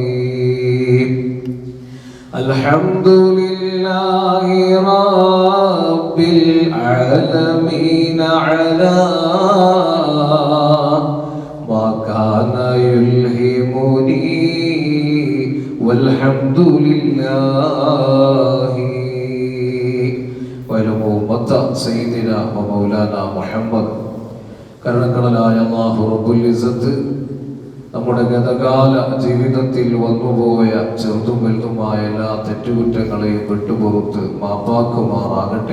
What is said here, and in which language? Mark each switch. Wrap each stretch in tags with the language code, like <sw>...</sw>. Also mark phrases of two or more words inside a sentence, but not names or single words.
<ar>الحمد لله رب العالمين على ما كان يلهمني والحمد لله. سيدنا مولانا محمد.</ar> <ml>കരുണക്കടലായ അല്ലാഹു</ml> <ar>رب العزة</ar> <ml>നമ്മുടെ ഗതകാല ജീവിതത്തിൽ വന്നുപോയ ചെറുതും വലുതുമായ എല്ലാ തെറ്റുകുറ്റങ്ങളെയും വിട്ടുപുറത്ത് മാപ്പാക്കുമാറാകട്ടെ.</ml>